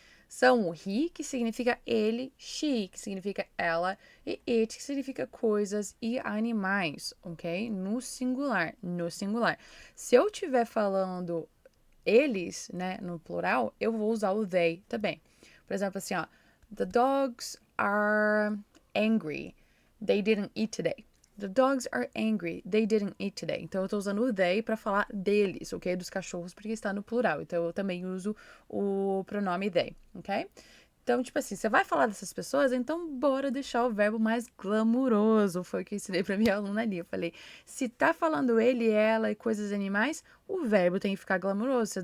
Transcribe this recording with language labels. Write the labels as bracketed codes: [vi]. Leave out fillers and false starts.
[pt] São o he, que significa ele, she, que significa ela, e it, que significa coisas e animais, ok? No singular, no singular. Se eu estiver falando eles, né, no plural, eu vou usar o they também. Por exemplo, assim, ó, [en] the dogs are angry. They didn't eat today. The dogs are angry. They didn't eat today. [pt] Então, eu tô usando o they para falar deles, ok? Dos cachorros, porque está no plural. Então, eu também uso o pronome they, ok? Então, tipo assim, você vai falar dessas pessoas, então bora deixar o verbo mais glamuroso. Foi o que eu ensinei pra minha aluna ali. Eu falei, se tá falando ele, ela e coisas animais, o verbo tem que ficar glamuroso.